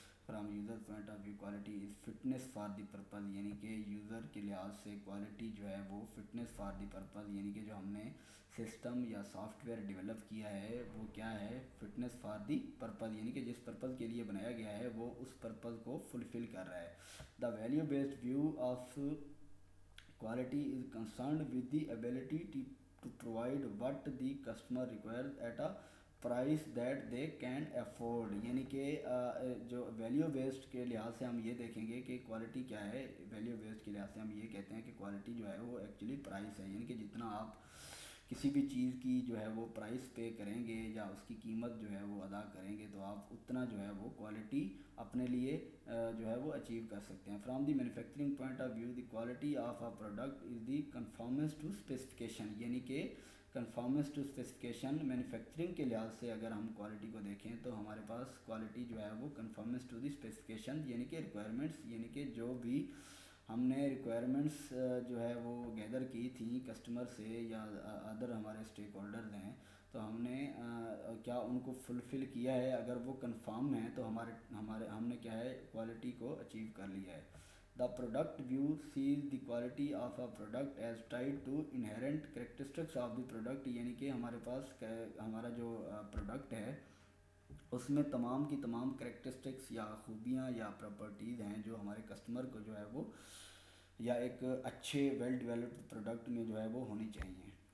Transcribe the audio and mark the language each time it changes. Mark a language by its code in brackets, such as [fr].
[en] From user point of view quality is fitness for the purpose. [ur] یعنی کہ user کے لحاظ سے کوالٹی جو ہے وہ فٹنس فار دی پرپز، یعنی کہ جو ہم نے سسٹم یا سافٹ ویئر ڈیولپ کیا ہے وہ کیا ہے؟ Fitness for the purpose. یعنی کہ جس پرپز کے لیے بنایا گیا ہے وہ اس پرپز کو فلفل کر رہا ہے. [en] The value based view of quality is concerned with the ability to provide what the customer requires at a price that they can afford. [ur] یعنی کہ جو ویلیو بیسڈ کے لحاظ سے ہم یہ دیکھیں گے کہ کوالٹی کیا ہے. ویلیو بیسڈ کے لحاظ سے ہم یہ کہتے ہیں کہ کوالٹی جو ہے وہ ایکچولی پرائس ہے. یعنی کہ جتنا آپ کسی بھی چیز کی جو ہے وہ پرائس پے کریں گے یا اس کی قیمت جو ہے وہ ادا کریں گے، تو آپ اتنا جو ہے وہ کوالٹی اپنے لیے جو ہے وہ اچیو کر سکتے ہیں. [en] From the manufacturing point of view the quality of a product is the conformance to specification. [ur] یعنی کہ کنفارمنس ٹو اسپیسیفکیشن مینوفیکچرنگ کے لحاظ سے اگر ہم کوالٹی کو دیکھیں تو ہمارے پاس کوالٹی جو ہے وہ کنفارمنس ٹو دی اسپیسیفکیشن، یعنی کہ ریکوائرمنٹس، یعنی کہ جو بھی ہم نے ریکوائرمنٹس جو ہے وہ گیدر کی تھیں کسٹمر سے یا ادر ہمارے اسٹیک ہولڈرز ہیں، تو ہم نے کیا ان کو فلفل کیا ہے؟ اگر وہ کنفارم ہیں تو ہم نے کیا ہے؟ کوالٹی کو اچیو کر لیا ہے. [en] The product view says the quality of a product is tied to inherent characteristics of the product. [ur] یعنی کہ ہمارے پاس ہمارا جو پروڈکٹ ہے اس میں تمام کی تمام کریکٹرسٹکس یا خوبیاں یا پراپرٹیز ہیں جو ہمارے کسٹمر کو جو ہے وہ یا ایک اچھے ویل ڈیولپڈ پروڈکٹ میں جو ہے وہ ہونی چاہیے.